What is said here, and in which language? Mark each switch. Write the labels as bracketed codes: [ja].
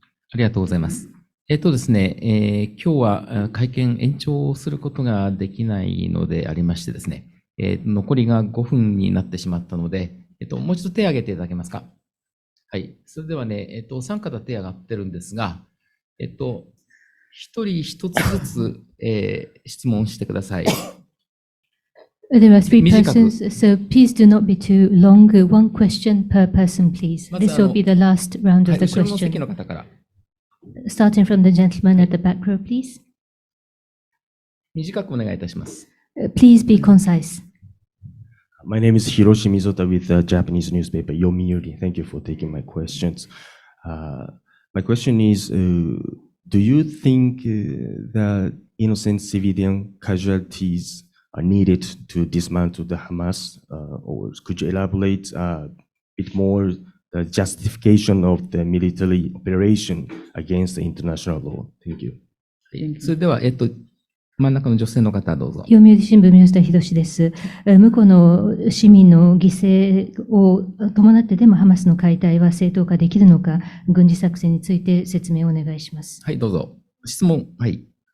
[ja] ありがとうございます。ですね、今日は会見延長することができないのでありましてですね、残りが5分になってしまったので、もう一度手を挙げていただけますか。はい。それではね、お三方手を挙がってるんですが、一人一つずつ、質問してください。 [en] There are three persons, so please do not be too long. One question per person, please. This will be the last round of the [ja] 後ろの席 [en] question. [ja] の方から。 [en] Starting from the gentleman at the back row, please. [ja] 短くお願いいたします。 [en] Please be concise. My name is Hiroshi Mizota with the Japanese newspaper Yomiuri. Thank you for taking my questions. My question is, do you think that innocent civilian casualties are needed to dismantle the Hamas? Or could you elaborate a bit more the justification of the military operation against the international law? Thank you. [ja] それでは、真ん中の女性の方、どうぞ。読売新聞宮下博です。向こうの市民の犠牲を伴ってでもハマスの解体は正当化できるのか、軍事作戦について説明をお願いします。はい、どうぞ。質問。はい。